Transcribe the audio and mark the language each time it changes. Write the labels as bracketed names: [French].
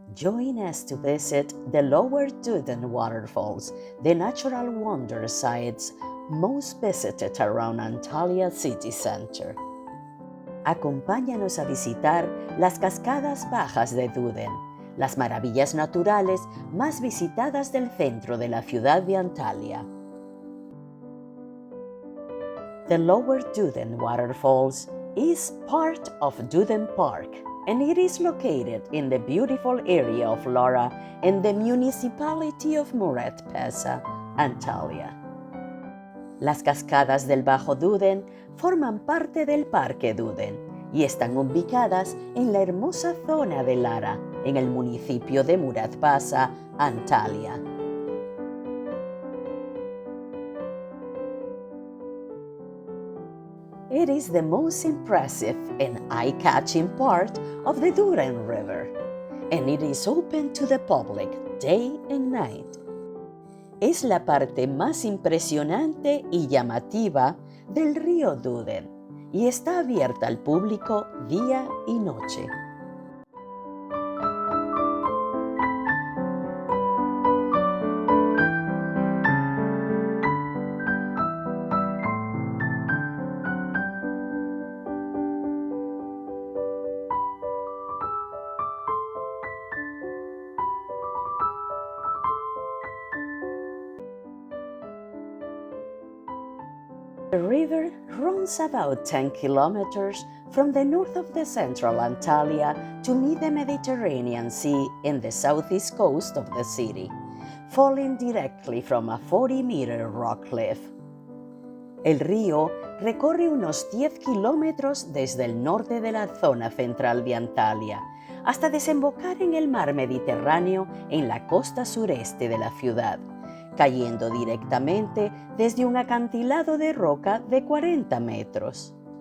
[English] Join us to visit the lower Duden Waterfalls, the natural wonder sites most visited around Antalya city center. [Spanish] Acompáñanos a visitar las cascadas Bajas de Duden, las maravillas naturales más visitadas del centro de la ciudad de Antalya. [English] The lower Duden Waterfalls is part of Duden Park, and it is located in the beautiful area of Lara in the municipality of Murat-Pesa, Antalya. [Spanish] Las cascadas del Bajo Duden forman parte del Parque Duden y están ubicadas en la hermosa zona de Lara, en el municipio de Murat-Pesa, Antalya. [English] It is the most impressive and eye-catching part of the Duden River, and it is open to the public day and night. [Spanish] Es la parte más impresionante y llamativa del río Duden y está abierta al público día y noche. [English] The river runs about 10 kilometers from the north of the central Antalya to meet the Mediterranean Sea in the southeast coast of the city, falling directly from a 40-meter rock cliff. [Spanish] El río recorre unos 10 kilómetros desde el norte de la zona central de Antalya hasta desembocar en el mar Mediterráneo en la costa sureste de la ciudad, cayendo directamente desde un acantilado de roca de 40 metros.